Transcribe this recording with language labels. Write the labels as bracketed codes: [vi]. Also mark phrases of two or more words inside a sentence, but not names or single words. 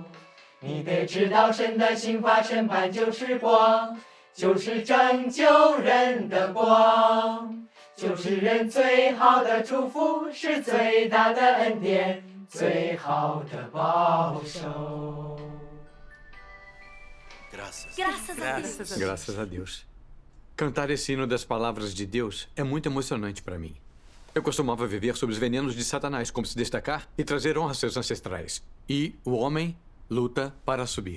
[zh] 你得知道神的刑罚审判就是光，就是拯救人的光，就是人最好的祝福，是最大的恩典，最好的保守。 [pt] Graças a Deus. Cantar esse hino das palavras de Deus é muito emocionante para mim. Eu costumava viver sob os venenos de Satanás, como se destacar e trazer honra a seus ancestrais. E o homem luta para subir.